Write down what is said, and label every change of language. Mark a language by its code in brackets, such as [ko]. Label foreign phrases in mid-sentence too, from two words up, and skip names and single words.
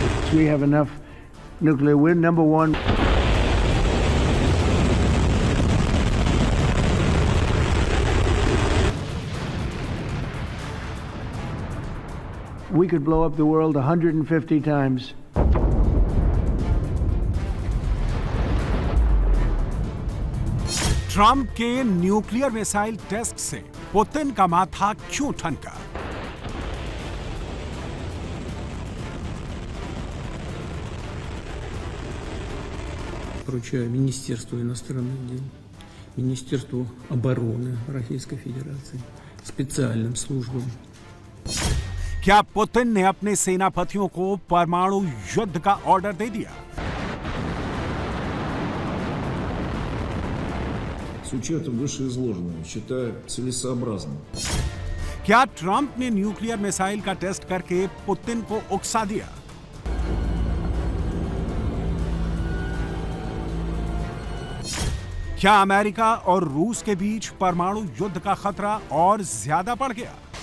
[en] thinks we have enough nuclear. We're number one. We could blow up the world 150 times. [hi] ट्रंप के [en] nuclear missile test [hi] से पुतिन का माथा क्यों ठनका? [ru] Поручаю Министерству иностранных дел, Министерству обороны Российской Федерации, специальным службам. [hi] क्या पुतिन ने अपने सेनापतियों को परमाणु युद्ध का ऑर्डर दे दिया? [ru] С учетом вышеизложенного, считаю целесообразным. [hi] क्या ट्रंप ने [en] nuclear missile [hi] का टेस्ट करके पुतिन को उकसा दिया? क्या अमेरिका और रूस के बीच परमाणु युद्ध का खतरा और ज्यादा बढ़ गया?